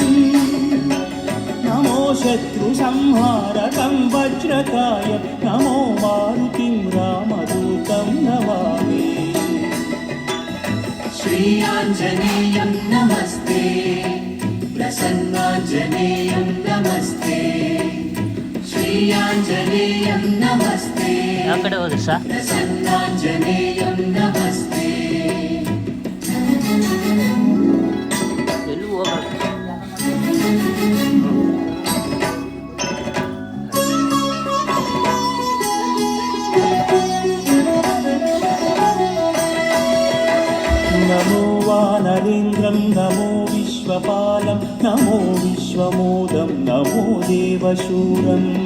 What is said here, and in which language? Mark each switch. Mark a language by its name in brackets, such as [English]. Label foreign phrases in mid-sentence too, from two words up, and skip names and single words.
[Sanskrit] नमो शत्रुसंहारकं वज्रकायं, नमो मारुतिं रामदूतं नमामि। श्री आञ्जनेयं नमस्ते, प्रसन्नाञ्जनेयं नमस्ते। श्री आञ्जनेयं नमस्ते, [Kannada] ಯಾವ ಕಡೆ ಹೋದ್ರಿ ಸಾ [Sanskrit] प्रसन्नाञ्जनेयं नमस्ते। [Kannada] ಎಲ್ಲೂ ಹೋಗ್ರಿ. [Sanskrit] नमो वानरेन्द्रं नमो विश्वपालं, नमो विश्वमोदं नमो देवशूरम्।